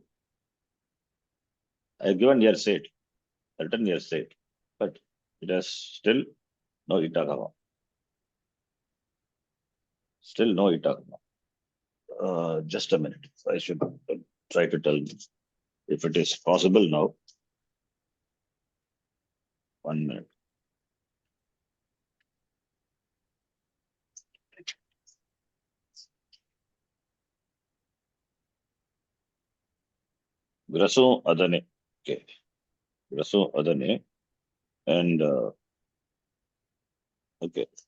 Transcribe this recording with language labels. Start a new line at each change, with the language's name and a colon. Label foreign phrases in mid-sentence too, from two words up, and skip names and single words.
English: I have given here said, written here said, but it has still no itagama. Still no itagama. Just a minute. I should try to tell you if it is possible now. 1 minute.
Sanskrit: Graso Adane. Okay. Graso Adane.
English: And okay.